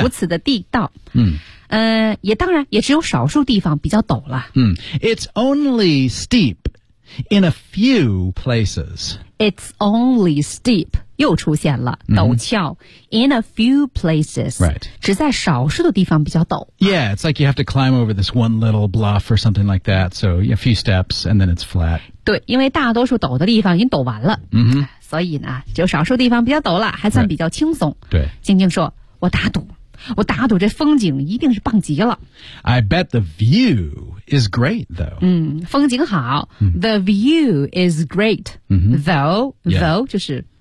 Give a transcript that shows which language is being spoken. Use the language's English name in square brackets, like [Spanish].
[Chinese] 如此的地道、也当然也只有少数地方比较陡了、 [English] It's only steep in a few places. It's only steep. [Chinese] 又出现了陡峭、 [English] in a few places、 right. [Chinese] 只在少数的地方比较陡 [English] Yeah, it's like you have to climb over this one little bluff or something like that, so a few steps and then it's flat. [Chinese] 对，因为大多数陡的地方已经陡完了、所以呢就少数地方比较陡了还算比较轻松、 [English] right. 对， [Chinese] 静静说我打赌这风景一定是棒极了 [English] I bet the view is great though、 [Chinese] 风景好、 [English] The view is great、though [Chinese] 就是